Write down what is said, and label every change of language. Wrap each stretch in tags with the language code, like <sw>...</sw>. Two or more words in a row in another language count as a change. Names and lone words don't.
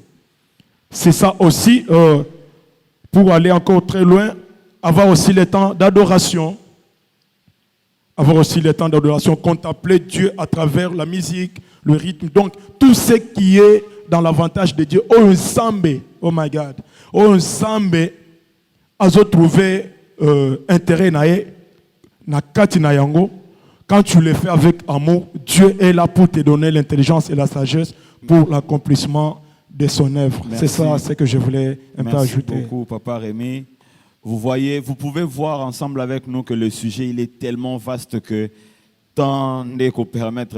<fr>C'est ça aussi, pour aller encore très loin, avoir aussi le temps d'adoration. Avoir aussi le temps d'adoration, contempler Dieu à travers la musique, le rythme. Donc, tout ce qui est dans l'avantage de Dieu. Oh, ensemble,</fr> <en>oh my God.</en> <fr>Oh, ensemble, a trouvé intérêt</fr> <ln>na kati na yango.</ln> <fr>Quand tu le fais avec amour, Dieu est là pour te donner l'intelligence et la sagesse pour l'accomplissement de son œuvre. C'est ça ce que je voulais un peu ajouter. Merci beaucoup, Papa Rémi. Vous voyez, vous pouvez voir ensemble avec nous que le sujet il est tellement vaste que tant qu'on permettre.</fr>